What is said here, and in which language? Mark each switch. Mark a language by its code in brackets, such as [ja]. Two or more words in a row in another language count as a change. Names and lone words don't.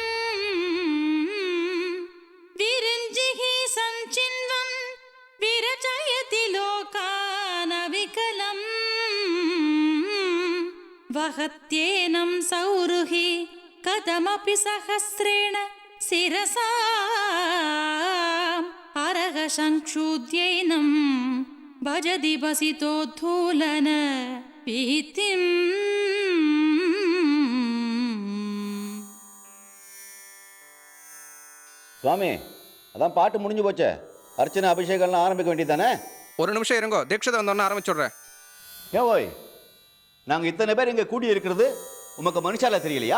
[sa] विरिञ्जिः सञ्चिन्वन् विरचयति लोकानविकलम् वहत्येनं सौरुहि कथमपि सहस्रेण शिरसा अरह संक्षुद्यैनं भजति बसितोद्धूलन भीतिम्. [ta] சுவாமி, அதான் பாட்டு முடிஞ்சு போச்சே, அர்ச்சனை அபிஷேகம்லாம் ஆரம்பிக்க வேண்டியதானே? ஒரு நிமிஷம் இருங்கோ, தீட்சதை வந்தோன்னு ஆரம்பிச்சுடுறேன். ஏன் ஓய், நாங்கள் இத்தனை பேர் இங்கே கூடி இருக்கிறது உமக்கு மனுஷால தெரியலையா?